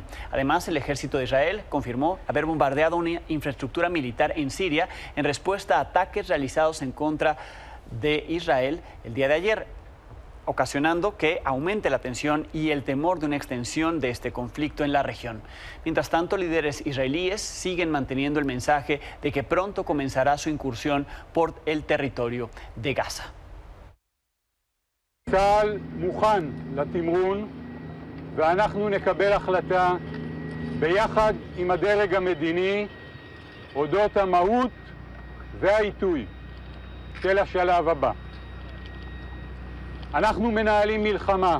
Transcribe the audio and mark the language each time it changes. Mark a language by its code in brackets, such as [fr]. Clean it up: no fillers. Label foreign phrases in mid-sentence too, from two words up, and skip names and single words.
[es] Además, el ejército de Israel confirmó haber bombardeado una infraestructura militar en Siria en respuesta a ataques realizados en contra de Israel el día de ayer, ocasionando que aumente la tensión y el temor de una extensión de este conflicto en la región. Mientras tanto, líderes israelíes siguen manteniendo el mensaje de que pronto comenzará su incursión por el territorio de Gaza. [he] צה"ל מוכן לתמרון, ואנחנו נקבל החלטה ביחד עם הדרג המדיני אודות המהות והעיתוי של השלב הבא. אנחנו מנהלים מלחמה.